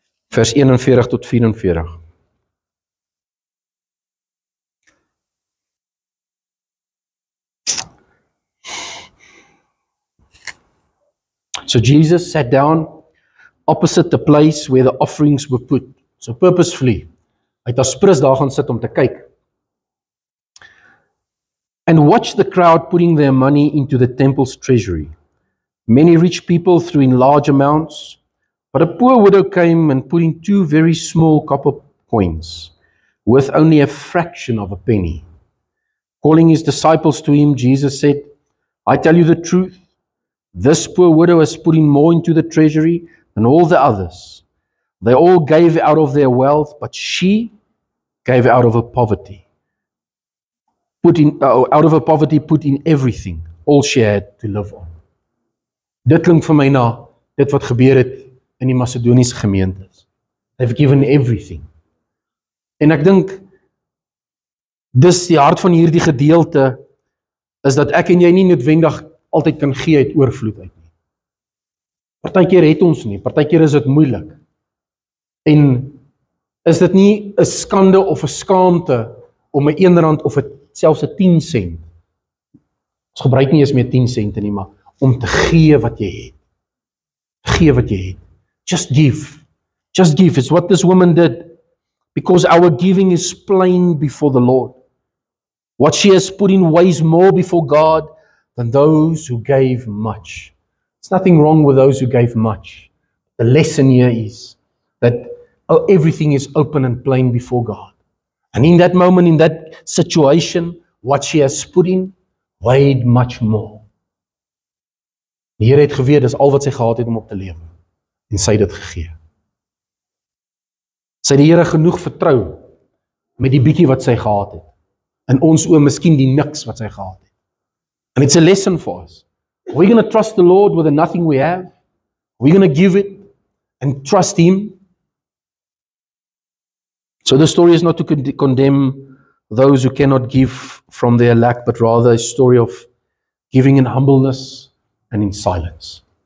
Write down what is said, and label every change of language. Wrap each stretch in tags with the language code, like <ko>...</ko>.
<af>Vers 41 tot 44.</af> <en>So Jesus sat down opposite the place where the offerings were put. So purposefully.</en> <af>Hy het as prins daar gaan sit om te kyk.</af> <en>And watch the crowd putting their money into the temple's treasury. Many rich people threw in large amounts, but a poor widow came and put in 2 very small copper coins, worth only a fraction of a penny. Calling his disciples to him, Jesus said, I tell you the truth, this poor widow has put in more into the treasury than all the others. They all gave out of their wealth, but she gave out of her poverty. Out of her poverty, put in everything, all she had to live on.</en> <af>Dit klink vir my na, dit wat gebeur het in die Macedoniese gemeentes.</af> <en>They've given everything.</en> <af>En ek dink, dis die hart van hierdie gedeelte, is dat ek en jy nie noodwendig altyd kan gee uit oorvloed uit nie. Partykeer het ons nie, partykeer is dit moeilik. En is dit nie 'n skande of 'n skaamte om 'n R1 of selfs 'n 10 sent, ons gebruik nie eens meer 10 sente nie, maar om te gee wat jy het. Gee wat jy het.</af> <en>Just give. Just give. It's what this woman did. Because our giving is plain before the Lord. What she has put in weighs more before God than those who gave much. There's nothing wrong with those who gave much. The lesson here is that everything is open and plain before God. And in that moment, in that situation, what she has put in weighed much more.</en> <af>Die Here het geweet, dis al wat sy gehad het om op te lewe. En sy het dit gegee. Sy het die Here genoeg vertrou met die bietjie wat sy gehad het. In ons oë miskien die niks wat sy gehad het.</af> <en>And it's a lesson for us. Are we going to trust the Lord with the nothing we have? Are we going to give it and trust Him? So the story is not to condemn those who cannot give from their lack, but rather a story of giving in humbleness and in silence.</en>